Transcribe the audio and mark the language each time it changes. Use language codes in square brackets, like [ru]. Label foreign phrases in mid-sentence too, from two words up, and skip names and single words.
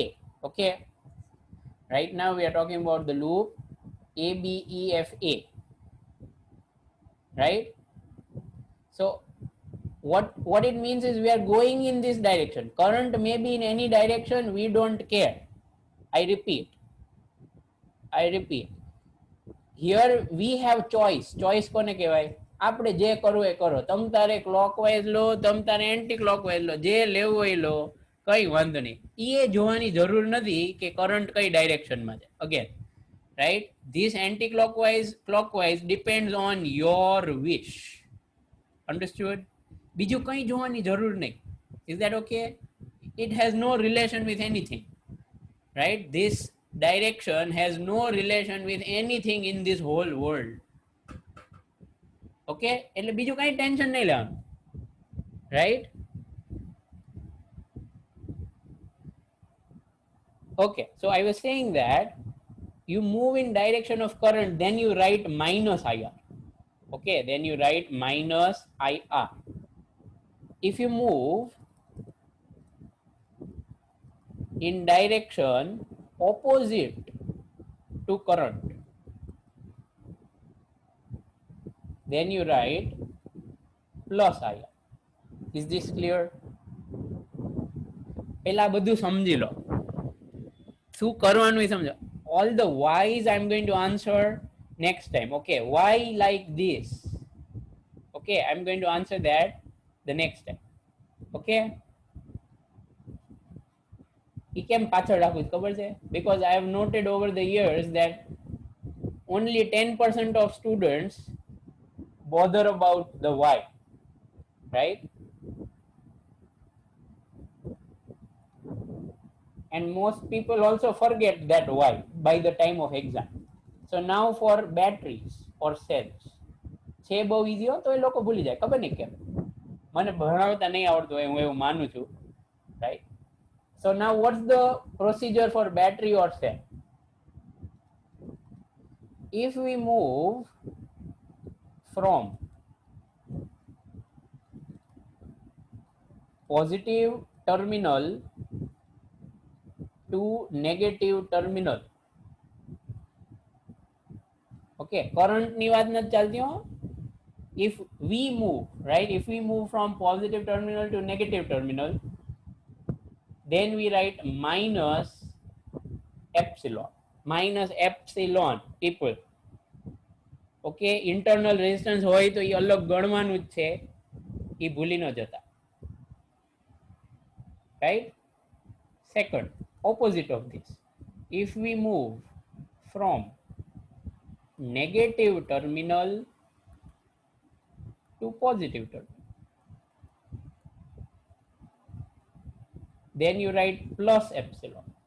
[en] Okay, right now we are talking about the loop ABEFA, right? So what it means is we are going in this direction. Current may be in any direction, we don't care. I repeat, here we have choice [gu] કોને કહેવાય? આપણે જે કરવું એ કરો. તમ તારે ક્લોકવાઇઝ લો, તમ તારે એન્ટી ક્લોકવાઇઝ લો, જે લેવું હોય લો, કઈ વાંધો નહીં. એ જોવાની જરૂર નથી કે કરંટ કઈ ડાયરેક્શનમાં છે. અગેન, [en] right? This anti-clockwise depends on your wish. Understood? [gu] બીજું કઈ જોવાની જરૂર નહીં. [en] Is that okay? It has no relation with anything, right? This direction has no relation with anything in this whole world. [gu] Okay, એટલે બીજું કઈ ટેન્શન નહીં લેવાનું, [en] right? Okay, so I was saying that you move in direction of current, then you write minus IR. Okay, then you write minus IR. If you move in direction opposite to current, then you write plus IR. Is this clear? [gu] પહેલા બધું સમજી લો, શું કરવાનું એ સમજો. [en] All the whys I'm going to answer next time. Okay, why like this? Okay, I'm going to answer that the next time. [gu] Okay, એ કેમ પાછળ રાખું ખબર છે? [en] Because I have noted over the years that only 10% of students bother about the why, right? And most people also forget that why by the time of exam. So now for batteries or cells, [gu] છે બહુ ઈઝી હો, તો એ લોકો ભૂલી જાય. ખબર નહીં કેમ, મને ભણાવતા નહીં આવડતું હોય, હું એવું માનું છું, [en] right? So now what's the procedure for battery or cell? If we move from positive terminal to negative terminal. [gu] Okay, current ની વાત નથી ચાલતી હો. [en] If we move, right, if we move from positive terminal to negative terminal, then we write minus epsilon people. [gu] ઓકે, [en] internal resistance [gu] હોય તો એ અલગ ગણવાનું જ છે, એ ભૂલી ન જતા. રાઈટ. સેકન્ડ, [en] opposite of this, if we move from negative terminal to positive terminal, then you write plus epsilon.